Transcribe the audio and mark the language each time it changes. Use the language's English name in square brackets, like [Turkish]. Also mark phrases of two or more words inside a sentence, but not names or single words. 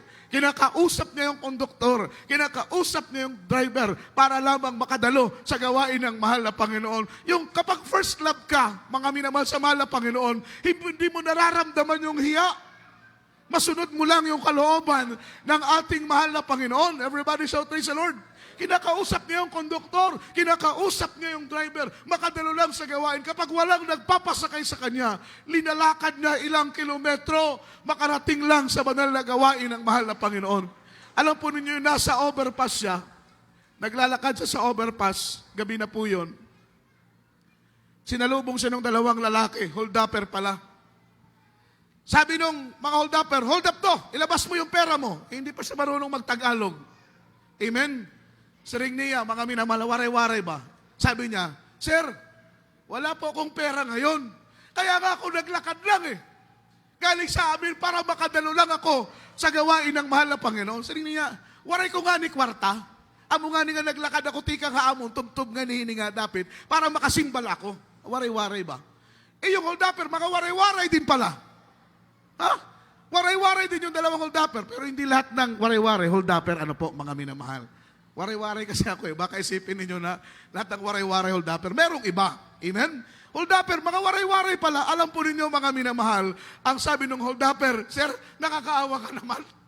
[Filipino] Kinakausap niya yung konduktor, kinakausap niya yung driver para lamang makadalo sa gawain ng mahal na Panginoon. Yung kapag [English] first love [Filipino] ka, mga minamahal sa mahal na Panginoon, hindi mo nararamdaman yung hiya. Masunod mo lang yung kalooban ng ating mahal na Panginoon. [English] Everybody shout, praise the Lord. [Filipino] Kinakausap niya yung konduktor, kinakausap niya yung driver, makadalo lang sa gawain. Kapag walang nagpapasakay sa kanya, linalakad niya ilang kilometro, makarating lang sa banal na gawain ng mahal na Panginoon. Alam po ninyo, nasa overpass siya, naglalakad siya sa overpass, gabi na po yun. Sinalubong siya ng dalawang lalaki, hold-upper pala. Sabi nung mga hold-upper, hold up to, ilabas mo yung pera mo. Hindi pa siya marunong mag-Tagalog. Amen? [Waray] Siring niya, [Filipino] mga minamahal, waray-waray ba? Sabi niya, Sir, wala po akong pera ngayon. Kaya nga ako naglakad lang eh. Galing sa amin para makadalo lang ako sa gawain ng mahal na Panginoon. [Waray] Siring niya, waray ko nga ni kwarta. Amo nga ni nga naglakad ako, tika nga amon, tub-tub nga ni nga dapit, para makasimbal ako. [Filipino] Waray-waray ba? Eh yung hold-upper, mga waray-waray din pala. Ha? Waray-waray din yung dalawang hold-upper, pero hindi lahat ng waray-waray, hold-upper, ano po, mga minamahal. Waray-waray kasi ako eh, baka isipin ninyo na lahat ng waray-waray, hold-upper. Merong iba. Amen? Hold-upper, mga waray-waray pala, alam po ninyo mga minamahal, ang sabi ng hold-upper, Sir, nakakaawa ka naman.